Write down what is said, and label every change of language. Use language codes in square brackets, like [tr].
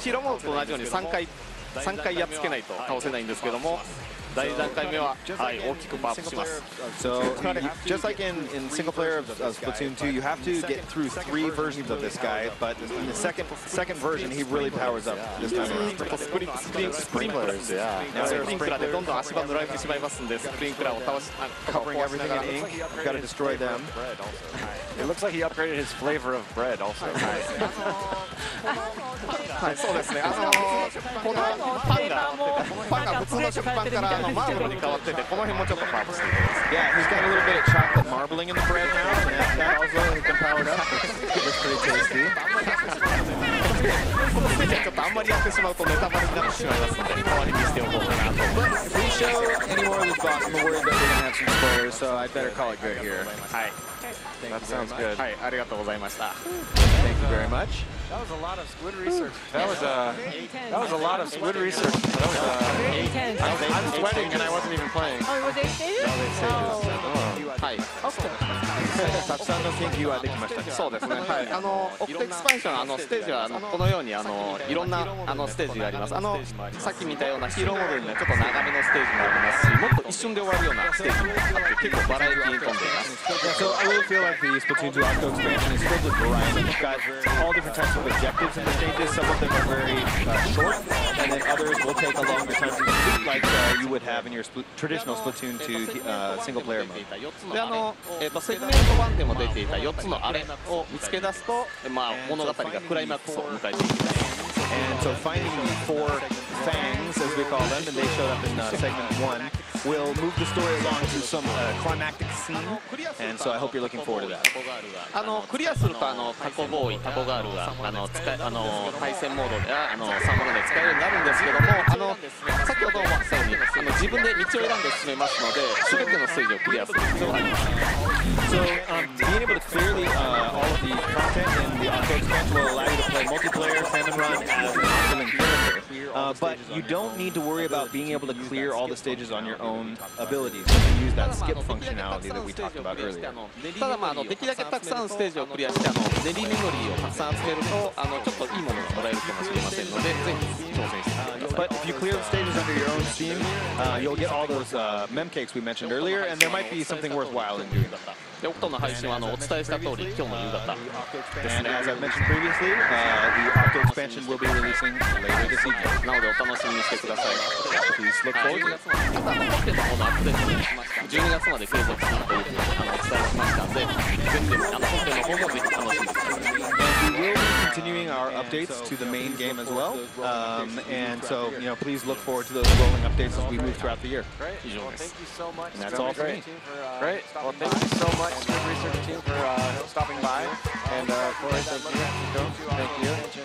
[ja] ヒーローモードと同じように3回やっつけないと倒せないんですけども、第2段階目は、はい、大きくパワーアップします。 [en] So, just like in single player of Splatoon 2, you have to get through 3 versions of this guy, but in the second version, he really powers up this time around. [ja] スプリンクラーですよ。スプリンクラーでどんどん足場塗られてしまいますんで、スプリンクラーを倒し、 [en] covering everything in ink. You've got to destroy them. It looks like he upgraded his flavor of bread also. [ja] はい、そうですね。このパンが普通の食パンからマーブルに変わってて、この辺もちょっとパワーアップしていきます。 [en] Yeah, he's got a little bit of chocolate marbling in the bread now, and that also has been powered up. It's pretty tasty. [ja] このステージはちょっとあんまりやってしまうとネタバレになってしまいますので、代わりにしておこうかなと思います。 [en] If we show any more of this boss, I'm worried that we're going to have some spoilers, so I'd better call it good here. [ja] はい。 [en] That sounds good. [ja] はい、ありがとうございました。 [en] Thank you very much. That was a lot of squid research. That was a lot of squid research. I'm sweating and I wasn't even playing. Oh, was it stages? [ja] はい。たくさんの研究はできましたね。そうですね。はい。オクトエクスパンションステージはこのようにいろんなステージがあります。さっき見たようなヒーローモードにはちょっと長めのステージもありますし、もっと一瞬で終わるようなステージもあって結構バラエティーに富んでいます。 [en] So I really feel like the Splatoon 2 Octo Expansion is filled with variety. You've got all different types of objectives in the stages. Some of them are very short, and then others will take a longer time to complete, like you would have in your traditional Splatoon 2 single player mode. [ja] でセグメント1でも出ていた4つのあれを見つけ出すと、物語がクライマックスを迎えていきます。 [en] And so finding the 4 fangs, as we call them, and they showed up in segment 1, will move the story along to some climactic scene, and so I hope you're looking forward to that. [ja] クリアするとタコボーイ、タコガールが対戦モードで3モードで使えるようになるんですけども、先ほども言ったように自分で道を選んで進めますので、全てのステージをクリアする必要があります。 [en] So being able to clear all of the content in the Octo Expansion will allow you to play multiplayer, salmon run as an optimum character. But you don't need to worry about being able to clear all the stages on your own abilities. You can use that skip functionality that we talked about earlier. [ja] ただできるだけたくさんステージをクリアして練りメモリーをたくさん集めるとちょっといいものがもらえるかもしれませんので、ぜひ挑戦してみてください。 [en] But if you clear the stages under your own steam, you'll get all those mem cakes we mentioned earlier, and there might be something worthwhile in doing that. [ja] で、オクトの配信はお伝えした通り今日の夕方ですね。 [en] And as I mentioned previously, the Octo Expansion will be releasing later this evening. [ja] なのでお楽しみにしてください。 [en] Please look forward to it. [ja] あと本編の方のアップデートもしました。12月まで継続するというふうにお伝えしましたので、ぜひですね、本編の方もぜひ楽しんでください。 [en] And we will be continuing our updates to the main game as well. And so, please look forward to those rolling updates as we move throughout the year. Thank you so much. And that's all for me. Great. Well, thank you so much, Squid Research Team, for stopping by. And Corey, thank you. Thank you.